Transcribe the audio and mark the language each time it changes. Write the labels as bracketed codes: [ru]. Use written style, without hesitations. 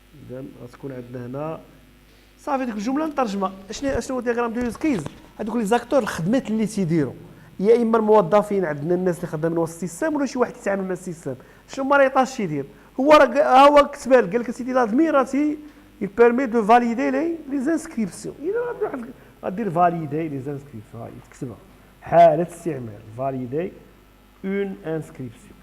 [ar] اذا غتكون عندنا هنا صافي ديك الجمله نترجمها. شنو هو دياغرام دو يوز كيز؟ هذوك لي زاكتور الخدمات اللي تيديروا يا اما الموظفين عندنا الناس اللي خدامين وسط السيستم ولا شي واحد يتعامل مع السيستم. شنو ما ريطاش يدير هو هو كتبها لك قال لك سيدي لازم راه [fr] il permet de valider les inscriptions. [ar] إذا غادير [fr] valider les inscriptions. [ar] هاي تكتبها حالة استعمال [fr] valider une inscription.